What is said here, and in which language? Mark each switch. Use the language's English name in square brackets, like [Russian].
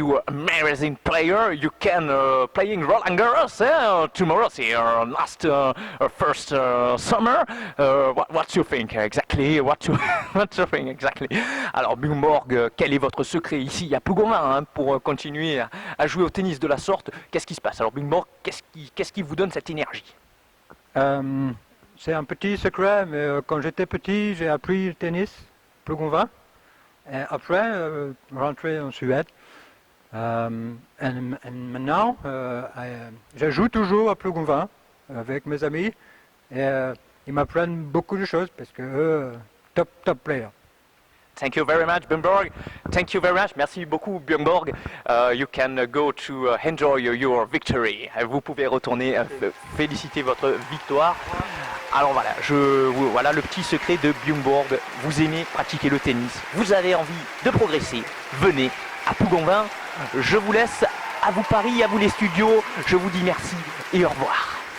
[English] You are an amazing player. You can playing Roland Garros tomorrow, last first summer. What you think exactly? What you think exactly? [French] Alors Björn Borg, quel est votre secret ici à Plougonvin pour continuer à jouer au tennis de la sorte? Qu'est-ce qui se passe? Alors Björn Borg, qu'est-ce qui vous donne cette énergie? C'est un petit secret, mais quand j'étais petit, j'ai appris le tennis, Plougonvin. Et après, rentré en Suède. Et maintenant, je joue toujours à Plougonvin avec mes amis. Et ils m'apprennent beaucoup de choses parce que eux, top player. [English] Thank you very much, Björn Borg. Thank you very much. [French] Merci beaucoup, Björn Borg. [English] You can go to enjoy your victory. [French] Vous pouvez retourner féliciter votre victoire. Alors voilà le petit secret de Björn Borg. Vous aimez pratiquer le tennis. Vous avez envie de progresser. Venez à Plougonvin. Je vous laisse à vous Paris, à vous les studios. Je vous dis merci et au revoir.